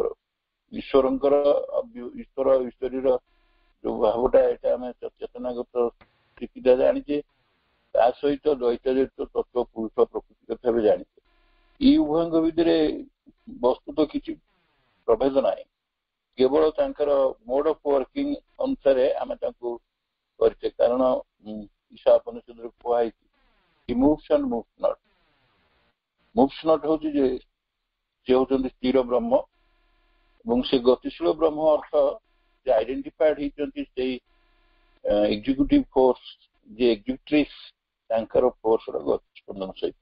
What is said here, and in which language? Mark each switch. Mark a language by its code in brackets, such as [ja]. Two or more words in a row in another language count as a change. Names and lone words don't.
[or] ଈଶ୍ୱର ଈଶ୍ୱରୀର ଯୋଉ ଭାବଟା, ଏଇଟା ଆମେ ଚେତନାଗତ ସ୍ଥିତିଟା ଜାଣିଛେ, ତା ସହିତ ଦ୍ୱୈତାଦ୍ୱୈତ ତତ୍ତ୍ୱ ପୁରୁଷ ପ୍ରକୃତି କଥା ବି ଜାଣିଛେ। ଏଇ ଉଭୟଙ୍କ ଭିତରେ ବସ୍ତୁତ କିଛି ପ୍ରଭେଦ ନାହିଁ, କେବଳ ତାଙ୍କର [en] mode of working [or] ଅନୁସାରେ ଆମେ ତାଙ୍କୁ କରିଛେ। କାରଣ ଈଶା ଉପନିଷଦରେ କୁହାଯାଇଛି [en] he moves and moves not। moves not [or] ହଉଛି ଯେ ସେ ହଉଛନ୍ତି ସ୍ଥିର ବ୍ରହ୍ମ, ଏବଂ ସେ ଗତିଶୀଳ ବ୍ରହ୍ମ ଅର୍ଥ ଯେ ଆଇଡେଣ୍ଟିଫାଏଡ ହେଇଛନ୍ତି ସେଇ [en] executive force, [or] ଯେ ଏକ୍ଜିକ୍ୟୁଟ୍ରିକ୍ସ ତାଙ୍କର ଫୋର୍ସର ଗତି ସ୍ପନ୍ଦନ ସହିତ।